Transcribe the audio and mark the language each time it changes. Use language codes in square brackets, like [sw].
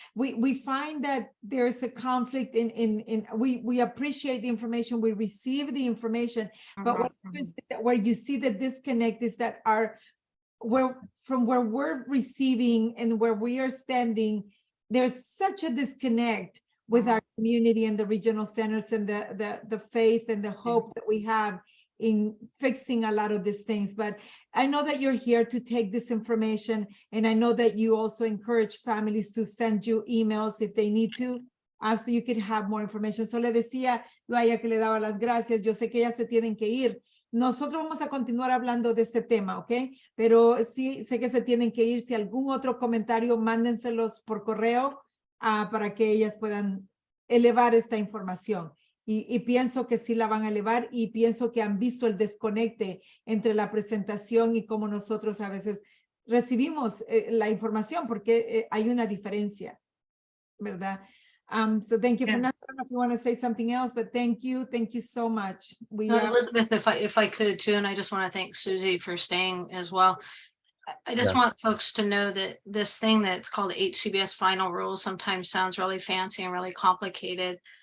[en] We find that there's a conflict we appreciate the information, we receive the information, but where you see the disconnect is that from where we're receiving and where we are standing, there's such a disconnect with our community and the regional centers and the faith and the hope that we have in fixing a lot of these things. But I know that you're here to take this information, and I know that you also encourage families to send you emails if they need to, so you can have more information. [es] So le decía yo a ella que le daba las gracias. Yo sé que ellas se tienen que ir. Nosotros vamos a continuar hablando de este tema, ¿ok? Pero sí sé que se tienen que ir. Si algún otro comentario, mándenselos por correo para que ellas puedan elevar esta información. Y pienso que sí la van a elevar, y pienso que han visto el desconecte entre la presentación y cómo nosotros a veces recibimos la información, porque hay una diferencia, ¿verdad? [en] So thank you, Fernando. I don't know if you want to say something else, but thank you so much. Elizabeth, if I could too, and I just want to thank Susie for staying as well. I just want folks to know that this thing that's called HCBS final rules sometimes sounds really fancy and really complicated.